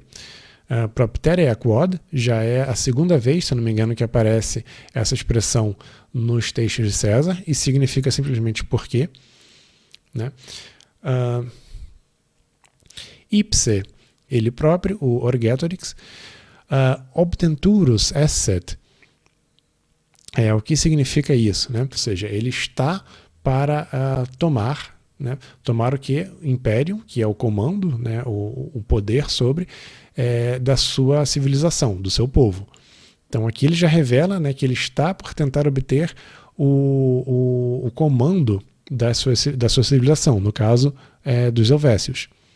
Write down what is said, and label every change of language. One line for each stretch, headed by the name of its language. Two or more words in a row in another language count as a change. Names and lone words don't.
Latin: Proptere quod
Portuguese: já é a segunda vez, se eu não me engano, que aparece essa expressão nos textos de César e significa simplesmente porquê, né? Ipse, ele próprio, o Orgetorix,
Latin: obtenturus esset,
Portuguese: o que significa isso, né? Ou seja, ele está para tomar, né? Tomar o que? Império, que é o comando, né? o poder sobre da sua civilização, do seu povo. Então aqui ele já revela, né, que ele está por tentar obter o comando da sua civilização, no caso dos Helvécios.